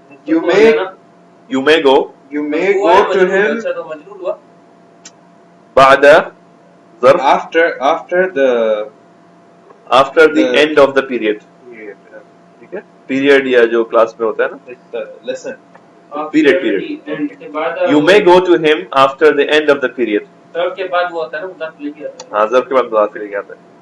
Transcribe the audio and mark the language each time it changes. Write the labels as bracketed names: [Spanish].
[English] You may go You may go to him [Urdu] اچھا تو مجرور ہوا. بعد ظرف [English] after the end of the period. [Urdu] ٹھیک ہے. پیریڈ یا جو کلاس میں ہوتا ہے نا. [English] the lesson. Period. You may go to him after the end of the period. [Urdu] ضرب کے بعد وہ ہوتا ہے نا مضاف لے کے آتا ہے. ہاں ظرف کے بعد مضاف لے کے آتا ہے.